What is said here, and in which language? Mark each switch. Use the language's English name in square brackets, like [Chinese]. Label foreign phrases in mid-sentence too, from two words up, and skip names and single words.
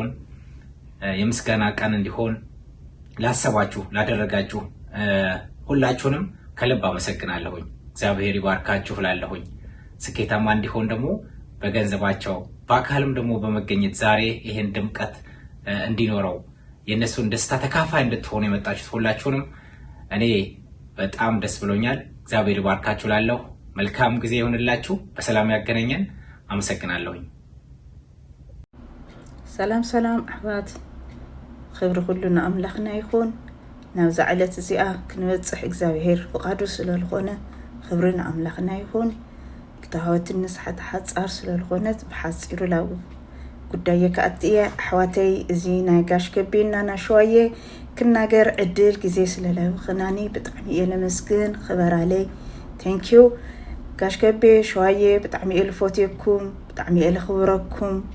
[Amharic] የምስጋና ቀን እንዲሆን ላሰባችሁ ላደረጋችሁ ሁላችሁንም ከልብ አመሰግናለሁኝ። እግዚአብሔር ይባርካችሁ ላለሁኝ ስኬታማ እንዲሆን ደግሞ በገንዘባቸው በአካልም ደግሞ በመገኘት ዛሬ ይሄን ድምቀት እንዲኖረው የነሱን ደስታ ተካፋይ እንድትሆኑ የመጣችሁት ሁላችሁንም እኔ በጣም ደስ ብሎኛል። እግዚአብሔር ይባርካችሁ ላለሁ መልካም ጊዜ ይሁንላችሁ። በሰላም ያገናኘን። አመሰግናለሁኝ። [Tigrinya] ሰላም ሰላም አሕዋት ክብሪ ኩሉ ንኣምላኽና ይኹን። ናብዛ ዕለት እዚኣ ክንበፅሕ እግዚአብሔር ፍቃዱ ስለዝኾነ ክብሪ ንኣምላኽና ይኹን። ክታወት ንስሓት ሓፃር ስለዝኾነት ብሓፂሩ ላው ጉዳይ ከኣትየ ኣሕዋተይ እዚ ናይ ጋሽ ከቤና ናሸዋየ ክናገር ዕድል ግዜ ስለለብኽናኒ ብጣዕሚ እየ ለመስግን ክበራለይ ቴንኪዩ። ጋሽ ከቤ ሸዋየ ብጣዕሚ እየ ልፈትየኩም ብጣዕሚ እየ ለኽብረኩም